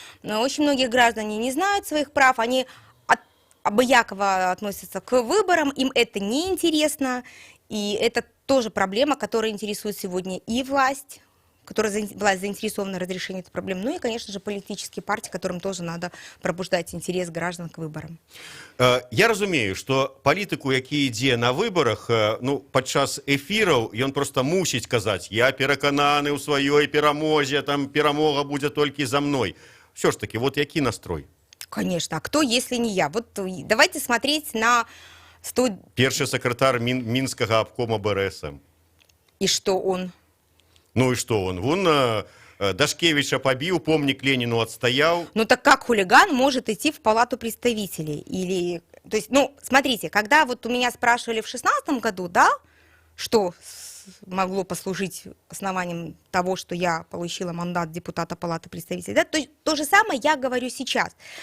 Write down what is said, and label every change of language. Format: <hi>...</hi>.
<ru>Но очень многие граждане не знают своих прав, они обыяково относятся к выборам, им это неинтересно, и это тоже проблема, которая интересует сегодня и власть, власть заинтересована в разрешении этой проблемы, ну и, конечно же, политические партии, которым тоже надо пробуждать интерес граждан к выборам.</ru> <be>Я разумею, что политику, які ідзе на выборах, ну, падчас эфираў, ён просто мусіць казаць, я перакананы ў сваёй перамозе, там перамога будзе толькі за мной. Все ж таки, вот які настрой?</be> <ru>Конечно, а кто, если не я? Вот давайте смотреть на...</ru> <be>Першы сакратар Мінскага обкома БРСМ.</be> <ru>И что он? Ну и что он? Вон Дашкевича побил, помник Ленину отстоял. Ну так как хулиган может идти в Палату представителей? Или, то есть, ну, смотрите, когда вот у меня спрашивали в 2016 году, да, что могло послужить основанием того, что я получила мандат депутата Палаты представителей, да, то же самое я говорю сейчас.</ru>